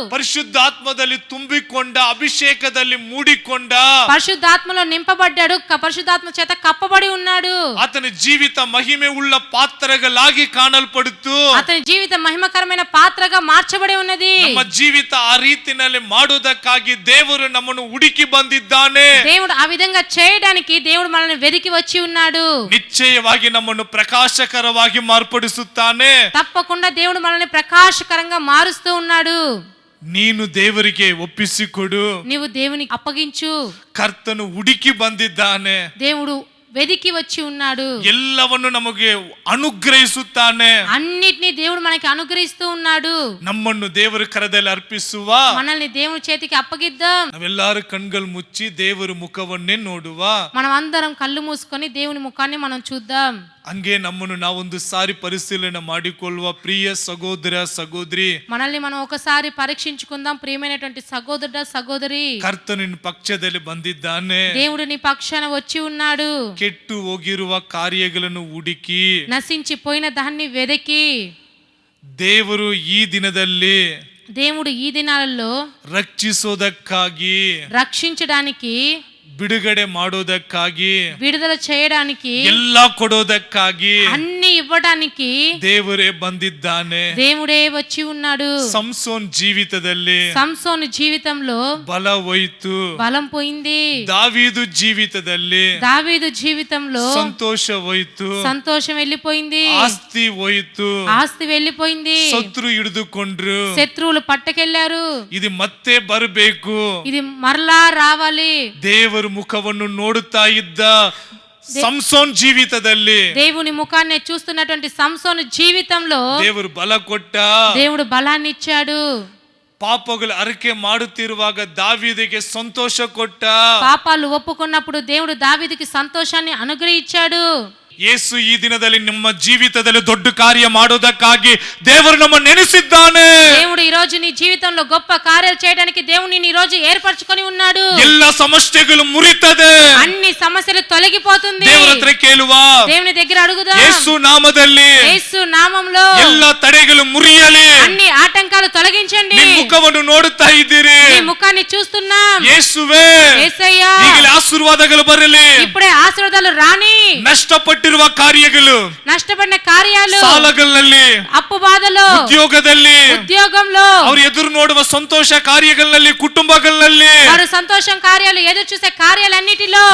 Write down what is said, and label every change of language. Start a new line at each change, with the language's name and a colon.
Kannada: ಪರಿಶುದ್ಧಾತ್ಮದಲ್ಲಿ ತುಂಬಿಕೊಂಡ, ಅಭಿಷೇಕದಲ್ಲಿ ಮೂಡಿಕೊಂಡ.
Telugu: పరిశుద్ధాత్మలో నింపబడ్డాడు. పరిశుద్ధాత్మ చేత కప్పబడి ఉన్నాడు.
Kannada: ಆತನ ಜೀವಿತ ಮಹಿಮೆ ಉಳ್ಳ ಪಾತ್ರಗಳಾಗಿ ಕಾಣಲ್ಪಡುತ್ತು.
Telugu: అతని జీవితం మహిమకరమైన పాత్రగా మార్చబడి ఉన్నది.
Kannada: ನಮ್ಮ ಜೀವಿತ ಆ ರೀತಿನಲ್ಲಿ ಮಾಡುವುದಕ್ಕಾಗಿ ದೇವರು ನಮ್ಮನ್ನು ಹುಡುಕಿ ಬಂದಿದ್ದಾನೆ.
Telugu: దేవుడు ఆ విధంగా చేయడానికి దేవుడు మనల్ని వెదికి వచ్చి ఉన్నాడు.
Kannada: ನಿಶ್ಚಯವಾಗಿ ನಮ್ಮನ್ನು ಪ್ರಕಾಶಕರವಾಗಿ ಮಾರ್ಪಡಿಸುತ್ತಾನೆ.
Telugu: తప్పకుండా దేవుడు మనల్ని ప్రకాశకరంగా మారుస్తూ ఉన్నాడు.
Kannada: ನೀನು ದೇವರಿಗೆ ಒಪ್ಪಿಸಿಕೊಡು.
Telugu: నీవు దేవునికి అప్పగించు.
Kannada: ಕರ್ತನು ಹುಡುಕಿ ಬಂದಿದ್ದಾನೆ.
Telugu: దేవుడు వెదికి వచ్చి ఉన్నాడు.
Kannada: ಎಲ್ಲವನ್ನು ನಮಗೆ ಅನುಗ್ರಹಿಸುತ್ತಾನೆ.
Telugu: అన్నిటినీ దేవుడు మనకి అనుగ్రహిస్తూ ఉన్నాడు.
Kannada: ನಮ್ಮನ್ನು ದೇವರ ಕರದಲ್ಲಿ ಅರ್ಪಿಸುವ,
Telugu: మనల్ని దేవుని చేతికి అప్పగిద్దాం.
Kannada: ನಾವೆಲ್ಲರೂ ಕಣ್ಗಳು ಮುಚ್ಚಿ ದೇವರ ಮುಖವನ್ನೇ ನೋಡುವ.
Telugu: మనం అందరం కళ్ళు మూసుకొని దేవుని ముఖాన్ని మనం చూద్దాం.
Kannada: ಹಂಗೆ ನಮ್ಮನ್ನು ನಾವೊಂದು ಸಾರಿ ಪರಿಶೀಲನೆ ಮಾಡಿಕೊಳ್ಳುವ ಪ್ರಿಯ ಸಹೋದರ ಸಹೋದರಿ,
Telugu: మనల్ని మనం ఒకసారి పరీక్షించుకుందాం. ప్రియమైనటువంటి సహోదరుడా సహోదరి,
Kannada: ಕರ್ತನ ನಿನ್ನ ಪಕ್ಷದಲ್ಲಿ ಬಂದಿದ್ದಾನೆ.
Telugu: దేవుడు నీ పక్షాన వచ్చి ఉన్నాడు.
Kannada: ಕೆಟ್ಟು ಹೋಗಿರುವ ಕಾರ್ಯಗಳನ್ನು ಹುಡುಕಿ
Telugu: నశించిపోయిన దాన్ని వెదకి
Kannada: ದೇವರು ಈ ದಿನದಲ್ಲಿ
Telugu: దేవుడు ఈ దినాలలో
Kannada: ರಕ್ಷಿಸೋದಕ್ಕಾಗಿ,
Telugu: రక్షించడానికి,
Kannada: ಬಿಡುಗಡೆ ಮಾಡೋದಕ್ಕಾಗಿ,
Telugu: విడుదల చేయడానికి,
Kannada: ಎಲ್ಲ ಕೊಡೋದಕ್ಕಾಗಿ
Telugu: అన్ని ఇవ్వడానికి
Kannada: ದೇವರೇ ಬಂದಿದ್ದಾನೆ.
Telugu: దేవుడే వచ్చి ఉన్నాడు.
Kannada: ಸಂಸೋನ್ ಜೀವಿತದಲ್ಲಿ
Telugu: సంసోను జీవితంలో
Kannada: ಬಲ ಹೋಯ್ತು.
Telugu: బలం పోయింది.
Kannada: ದಾವೀದು ಜೀವಿತದಲ್ಲಿ
Telugu: దావీదు జీవితంలో
Kannada: ಸಂತೋಷ ಹೋಯ್ತು.
Telugu: సంతోషం వెళ్ళిపోయింది.
Kannada: ಆಸ್ತಿ ಹೋಯ್ತು.
Telugu: ఆస్తి వెళ్ళిపోయింది.
Kannada: ಶತ್ರು ಹಿಡಿದುಕೊಂಡ್ರು.
Telugu: శత్రువులు పట్టకెళ్లారు.
Kannada: ಇದು ಮತ್ತೆ ಬರಬೇಕು.
Telugu: ఇది మరలా రావాలి.
Kannada: ದೇವರ ಮುಖವನ್ನು ನೋಡುತ್ತಾ ಇದ್ದ ಸಂಸೋನ್ ಜೀವಿತದಲ್ಲಿ
Telugu: దేవుని ముఖాన్ని చూస్తున్నటువంటి సంసోను జీవితంలో
Kannada: ದೇವರು ಬಲ ಕೊಟ್ಟ.
Telugu: దేవుడు బలాన్ని ఇచ్చాడు.
Kannada: ಪಾಪಗಳು ಅರಿಕೆ ಮಾಡುತ್ತಿರುವಾಗ ದಾವೀದಿಗೆ ಸಂತೋಷ ಕೊಟ್ಟ.
Telugu: పాపాలు ఒప్పుకున్నప్పుడు దేవుడు దావీదుకి సంతోషాన్ని అనుగ్రహించాడు.
Kannada: ಯೇಸು ಈ ದಿನದಲ್ಲಿ ನಿಮ್ಮ ಜೀವಿತದಲ್ಲಿ ದೊಡ್ಡ ಕಾರ್ಯ ಮಾಡೋದಕ್ಕಾಗಿ ದೇವರು ನಮ್ಮನ್ನು ನೆನೆಸಿದ್ದಾನೆ.
Telugu: దేవుడు ఈ రోజు నీ జీవితంలో గొప్ప కార్యాలు చేయడానికి దేవుడు నిన్ను ఈ రోజు ఏర్పరచుకొని ఉన్నాడు.
Kannada: ಎಲ್ಲ ಸಮಸ್ಯೆಗಳು ಮುರಿತದೆ.
Telugu: అన్ని సమస్యలు తొలగిపోతుంది.
Kannada: ದೇವರ ಹತ್ರ ಕೇಳುವ,
Telugu: దేవుని దగ్గర అడుగుదాం.
Kannada: ಯೇಸು ನಾಮದಲ್ಲಿ
Telugu: యేసు నామంలో
Kannada: ಎಲ್ಲ ತಡೆಗಳು ಮುರಿಯಲಿ.
Telugu: అన్ని ఆటంకాలు తొలగించండి.
Kannada: ನಿಮ್ಮ ಮುಖವನ್ನು ನೋಡುತ್ತಾ ಇದ್ದೀರಿ.
Telugu: నీ ముఖాన్ని చూస్తున్నాం.
Kannada: ಯೇಸುವೇ,
Telugu: యేసయ్యా,
Kannada: ಈಗಲೇ ಆಶೀರ್ವಾದಗಳು ಬರಲಿ.
Telugu: ఇప్పుడే ఆశీర్వాదాలు రాని.
Kannada: ನಷ್ಟಪಟ್ಟಿರುವ ಕಾರ್ಯಗಳು,
Telugu: నష్టపడిన కార్యాలు,
Kannada: ಸಾಲಗಳಲ್ಲಿ,
Telugu: అప్పు బాధలో,
Kannada: ಉದ್ಯೋಗದಲ್ಲಿ,
Telugu: ఉద్యోగంలో,
Kannada: ಅವರು ಎದುರು ನೋಡುವ ಸಂತೋಷ ಕಾರ್ಯಗಳಲ್ಲಿ, ಕುಟುಂಬಗಳಲ್ಲಿ,
Telugu: వారు సంతోషం కార్యాలు, ఎదురు చూసే కార్యాలన్నిటిలో